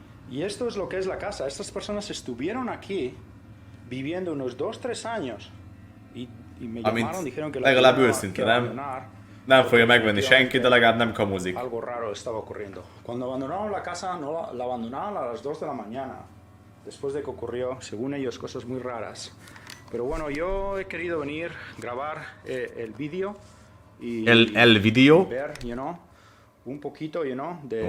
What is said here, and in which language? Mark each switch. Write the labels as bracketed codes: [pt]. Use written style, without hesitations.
[es] Y esto es lo que es la casa. Estas personas estuvieron aquí viviendo unos 2-3 años. Y me llamaron, dijeron que [hu] legalább őszinte, nem? Nem fogja megvenni senki, de legalább nem kamuzik. [es] Algo raro estaba ocurriendo. Cuando abandonaron la casa, no la abandonaron a las 2 de la mañana. Después de que ocurrió, según ellos, cosas muy raras. Pero bueno, yo he querido venir, grabar el vídeo y el vídeo, ver, un poquito, de